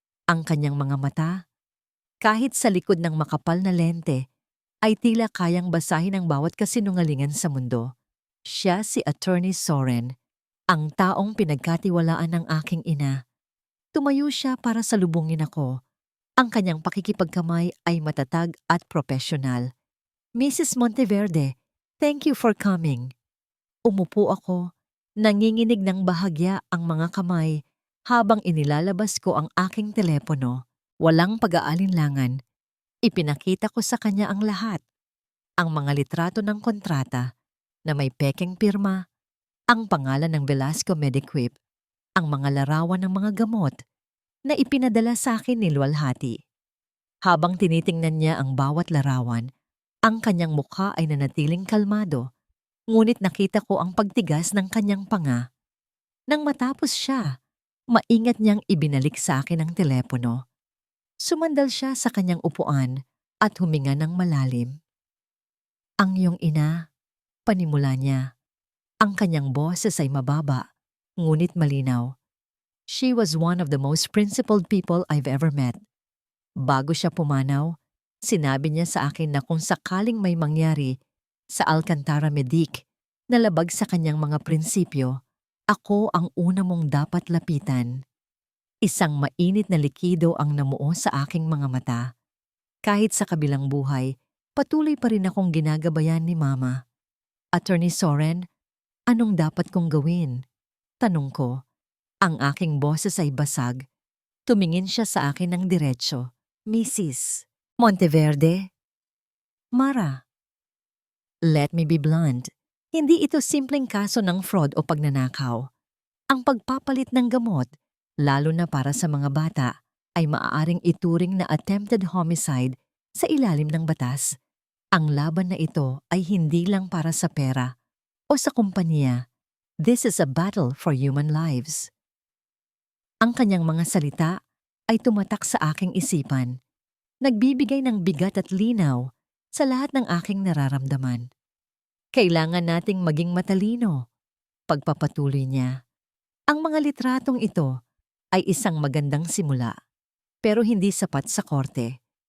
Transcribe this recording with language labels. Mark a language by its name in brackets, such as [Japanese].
[Filipino] Ang kanyang mga mata, kahit sa likod ng makapal na lente, ay tila kayang basahin ang bawat kasinungalingan sa mundo. Siya si Attorney Soren, ang taong pinagkatiwalaan ng aking ina. Tumayo siya para salubungin ako. Ang kanyang pakikipagkamay ay matatag at profesional. [English] Mrs. Monteverde, thank you for coming. [Filipino] Umupo ako, nanginginig ng bahagya ang mga kamay habang inilalabas ko ang aking telepono. Walang pag-aalinlangan. Ipinakita ko sa kanya ang lahat. Ang mga litrato ng kontrata na may pekeng pirma, ang pangalan ng Velasco Mediquip, ang mga larawan ng mga gamot na ipinadala sa akin ni luwalhati. Habang tinitingnan niya ang bawat larawan, ang kanyang mukha ay nanatiling kalmado, ngunit nakita ko ang pagtigas ng kanyang panga. Nang matapos siya, maingat niyang ibinalik sa akin ang telepono. Sumandal siya sa kanyang upuan at huminga ng malalim. Ang iyong ina, panimula niya. Ang kanyang boses ay mababa, ngunit malinaw. [English] She was one of the most principled people I've ever met. [Filipino] Bago siya pumanaw, sinabi niya sa akin na kung sakaling may mangyari sa Alcantara Medic na labag sa kanyang mga prinsipyo, ako ang una mong dapat lapitan. Isang mainit na likido ang namuo sa aking mga mata. Kahit sa kabilang buhay, patuloy pa rin akong ginagabayan ni Mama. Attorney Soren, anong dapat kong gawin? Tanong ko. Ang aking boses ay basag. Tumingin siya sa akin ng diretsyo. Mrs. Monteverde? Mara. [English] Let me be blunt. [Filipino] Hindi ito simpleng kaso ng fraud o pagnanakaw. Ang pagpapalit ng gamot, lalo na para sa mga bata, ay maaaring ituring na attempted homicide sa ilalim ng batas. Ang laban na ito ay hindi lang para sa pera o sa kumpanya. [English] This is a battle for human lives. [Filipino] Ang kanyang mga salita ay tumatak sa aking isipan. Nagbibigay ng bigat at linaw sa lahat ng aking nararamdaman. Kailangan nating maging matalino. Pagpapatuloy niya. Ang mga litratong ito ay isang magandang simula, pero hindi sapat sa korte.